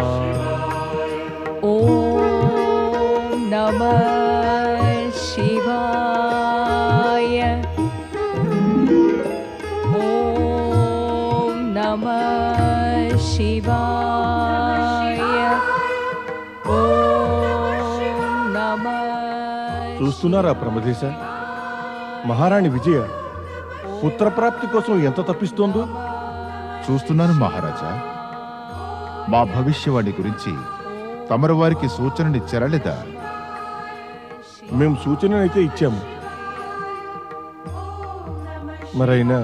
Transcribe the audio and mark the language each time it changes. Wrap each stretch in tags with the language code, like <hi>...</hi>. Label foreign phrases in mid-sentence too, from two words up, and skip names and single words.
<sa>ॐ नमः शिवाय। ॐ नमः शिवाय। ॐ नमः।</sa> <te>చూస్తున్నారా ప్రమదేశ, మహారాణి విజయ పుత్రప్రాప్తి కోసం ఎంత తప్పిస్తోందో. చూస్తున్నాను మహారాజా. మా భవిష్యవాణి గురించి తమరు వారికి సూచననిచ్చారా లేదా? మేము సూచననైతే ఇచ్చాము, మరైనా</te>